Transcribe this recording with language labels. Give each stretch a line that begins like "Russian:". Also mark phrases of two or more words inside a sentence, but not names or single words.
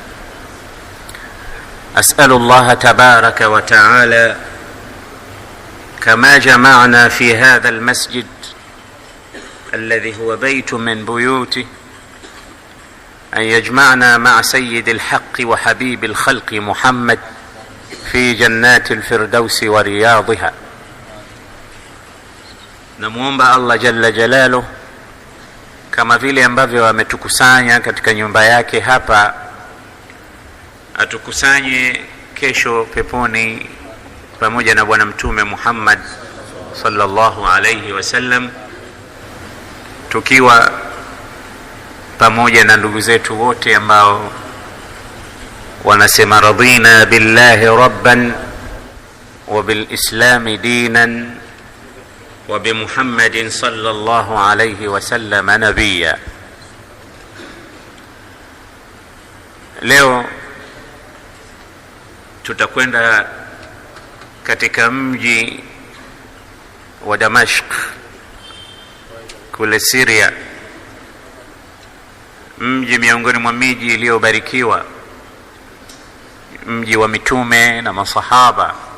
Arabic: أسأل الله تبارك وتعالى كما جمعنا في هذا المسجد الذي هو بيت من بيوته أن يجمعنا مع سيد الحق وحبيب الخلق محمد في جنات الفردوس ورياضها.
Swahili: Namuomba Allah
Arabic: جل جلاله
Swahili: kama vile ambavyo ametukusanya katika nyumba yake hapa, atukusanye kesho peponi pamoja na bwana mtume Muhammad
Arabic: صلى الله عليه وسلم,
Swahili: tukiwa pamoja na ndugu zetu wote ambao wanasema
Arabic: رضينا بالله ربا وبالإسلام دينا وبمحمد صلى الله عليه وسلم نبيا.
Swahili: Leo tutakwenda katika mji wa Damashq kule Syria, mji miongoni mwa miji iliyobarikiwa, mji wa mitume na masahaba,